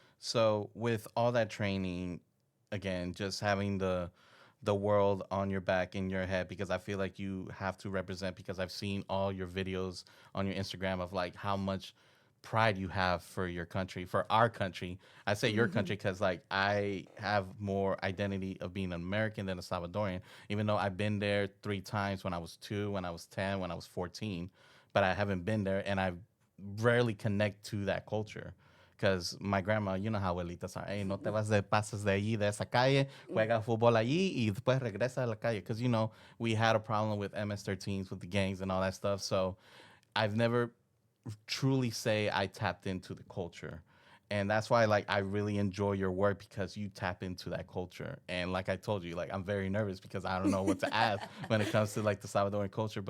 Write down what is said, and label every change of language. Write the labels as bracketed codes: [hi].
[en] So with all that training, again, just having the world on your back in your head, because I feel like you have to represent, because I've seen all your videos on your Instagram of like how much pride you have for your country, for our country. I say your country because like I have more identity of being an American than a Salvadorian, even though I've been there 3 times, when I was 2, when I was 10, when I was 14, but I haven't been there, and I rarely connect to that culture. Because my grandma, you know how abuelitas are, hey, [es] no te vas de pases de allí, de esa calle, juega fútbol allí y después regresa a la calle. [en] Because, we had a problem with MS-13s, with the gangs and all that stuff. So I've never truly say I tapped into the culture. And that's why, like, I really enjoy your work, because you tap into that culture. And like I told you, like, I'm very nervous because I don't know what to ask when it comes to, like, the Salvadoran culture.